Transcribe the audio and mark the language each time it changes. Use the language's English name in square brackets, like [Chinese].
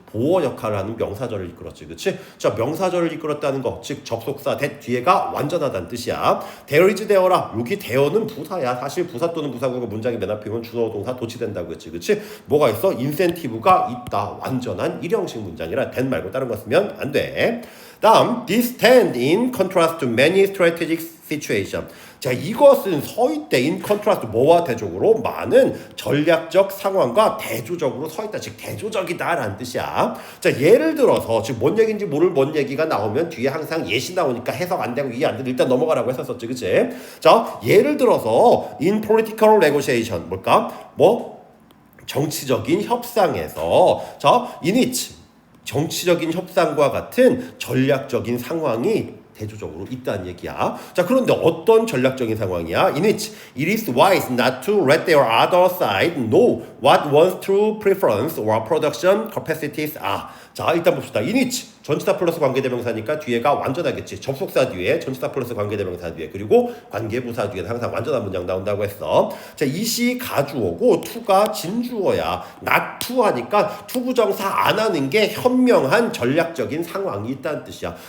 [Korean] 보어 역할을 하는 명사절을 이끌었지, 그치? 자, 명사절을 이끌었다는 거, 즉 접속사 that 뒤에가 완전하다는 뜻이야. there is there라. 여기 there는 부사야. 사실 부사 또는 부사구가 문장이 맨 앞에 오면 주어 동사 도치된다고 했지, 그치? 뭐가 있어? 인센티브가 있다. 완전한 일형식 문장이라 that 말고 다른 거 쓰면 안 돼. 다음, [English] this stand in contrast to many strategic situation. [Korean] 자, 이것은 서있대. [English] in contrast, [Korean] 뭐와 대조적으로? 많은 전략적 상황과 대조적으로 서있다. 즉 대조적이다 라는 뜻이야. 자, 예를 들어서 즉 뭔 얘기인지 모를 뭔 얘기가 나오면 뒤에 항상 예시 나오니까 해석 안 되고 이해 안 되고 일단 넘어가라고 했었었지, 그치? 자, 예를 들어서 [English] in political negotiation, [Korean] 뭘까? 정치적인 협상에서, 자, in which, 정치적인 협상과 같은 전략적인 상황이 대조적으로 있다는 얘기야. 자, 그런데 어떤 전략적인 상황이야? [English] In which it is wise not to let their other side know what one's true preference or production capacities are. [Korean] 자, 일단 봅시다. in which 전치사 플러스 관계대명사니까 뒤에가 완전하겠지. 접속사 뒤에 전치사 플러스 관계대명사 뒤에 그리고 관계부사 뒤에 항상 완전한 문장 나온다고 했어. 자, 이시 가주어고 to가 진주어야. not to 하니까 투부정사 안 하는 게 현명한 전략적인 상황이 있다는 뜻이야.